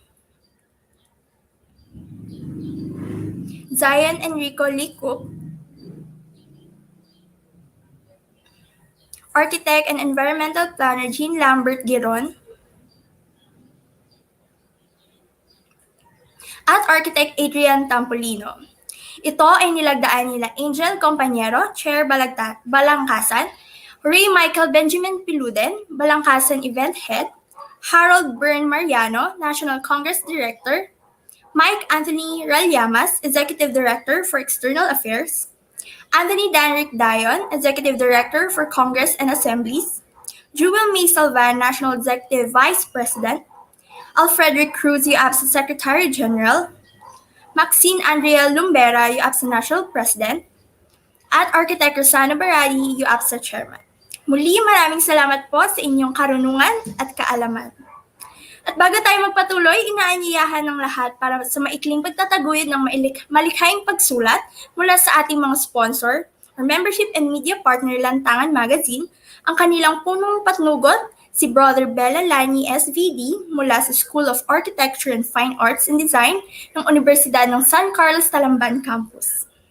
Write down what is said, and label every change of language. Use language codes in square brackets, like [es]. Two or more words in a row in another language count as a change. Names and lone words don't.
[tl] Zion Enrico Licup, Architect and Environmental Planner Jean Lambert Giron, at Architect Adrian Tampolino. Ito ay nilagdaan nila Angel Compañero, Chair Balangkasan, Ray Michael Benjamin Piluden, Balangkasan Event Head, Harold Byrne Mariano, National Congress Director, Mike Anthony Ralyamas, Executive Director for External Affairs, Anthony Danrick Dayon, Executive Director for Congress and Assemblies, Jewel May Salvan, National Executive Vice President, Alfrederick Cruz, UAPSA Secretary General, Maxine Andrea Lumbera, UAPSA National President, at Architect Rosana Baradi, UAPSA Chairman. Muli, maraming salamat po sa inyong karunungan at kaalaman. At bago tayo magpatuloy, inaanyayahan ng lahat para sa maikling pagtataguyod ng malikhaing pagsulat mula sa ating mga [en] sponsor or membership and media partner [tl] Lantangan Magazine, ang kanilang punong patnugot, si Brother Bella Lani SVD mula sa School of Architecture and Fine Arts and Design ng Universidad ng San Carlos Talamban Campus.